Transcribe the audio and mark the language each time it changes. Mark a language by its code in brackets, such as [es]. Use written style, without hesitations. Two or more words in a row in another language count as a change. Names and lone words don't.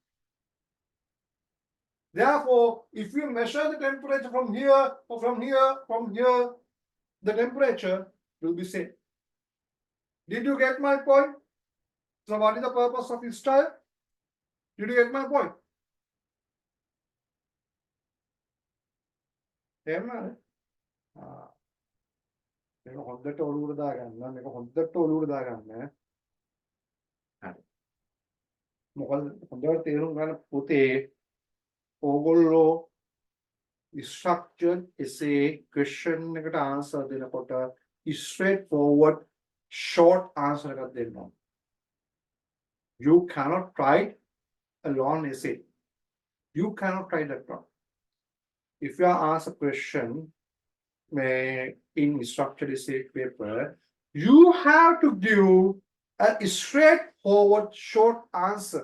[en] Therefore, if you measure the temperature from here or from here, the temperature will be same. Did you get my point? So what is the purpose of this stir? Did you get my point? [si] මේක හොද්දට ඔලුවට දාගන්න මේක හොද්දට ඔලුවට දාගන්න හරි මොකද හොඳට තේරුම් ගන්න පුතේ ඕගොල්ලෝ [en] structured essay question [si] එකට answer දෙනකොට [en] straight forward short answer [si] එකක් දෙන්න ඕන. [en] You cannot write a long essay. You cannot write that one. If you are asked a question in structured essay paper, you have to give a straightforward short answer.